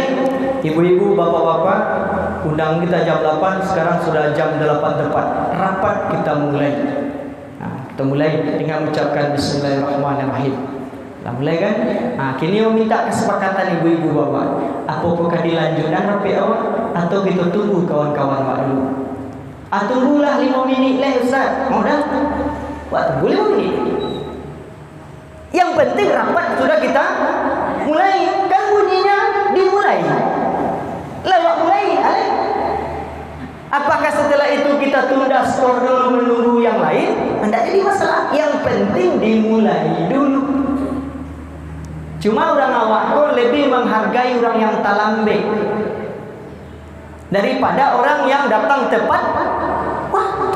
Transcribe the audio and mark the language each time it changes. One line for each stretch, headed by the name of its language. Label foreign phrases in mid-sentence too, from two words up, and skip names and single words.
Indonesian: Ibu-ibu, bapak-bapak, undang kita jam 8, sekarang sudah jam 8 tepat. Rapat kita mulai. Kita mulai dengan mengucapkan bismillahirrahmanirrahim. Kita mulai kan? Kini mau minta kesepakatan ibu-ibu bapak. Apakah dilanjutkan rapi awak atau kita tunggu kawan-kawan awak dulu? Tunggulah 5 minit lah Ustaz. Mau dah? Wah, tunggu 5 minit. Yang penting rapat sudah kita mulai. Kan bunyinya dimulai. Lewat mulai. Apakah setelah itu kita tunda skor dulu menunggu yang lain? Tidak jadi masalah. Yang penting dimulai dulu. Cuma orang awak kok lebih menghargai orang yang talambe daripada orang yang datang tepat waktu.